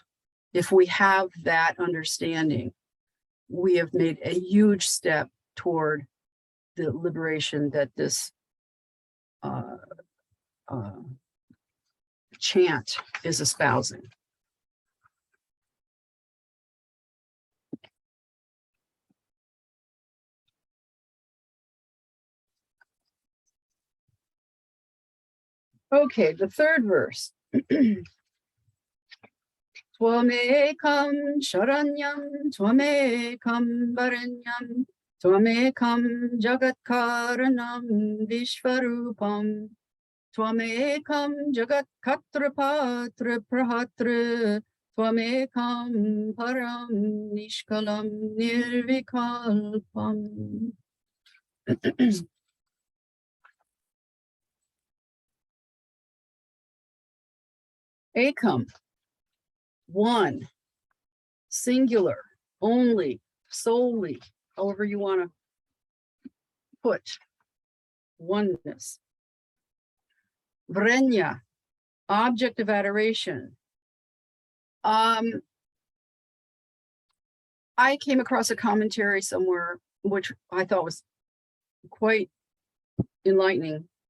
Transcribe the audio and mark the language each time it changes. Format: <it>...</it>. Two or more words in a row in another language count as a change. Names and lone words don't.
<en>If we have that understanding, we have made a huge step toward the liberation that this chant is espousing. Okay, the third verse.</en> <sa>त्वमेकं शरण्यं, त्वमेकं वरेण्यं, त्वमेकं जगत्कारणं विश्वरूपं, त्वमेकं जगत्कर्ता प्रहर्ता, त्वमेकं परं निष्कलं निर्विकल्पम्.</sa> <en>Ekam, one, singular, only, solely, however you want to put oneness. Vrenya, object of adoration. I came across a commentary somewhere, which I thought was quite enlightening.</en>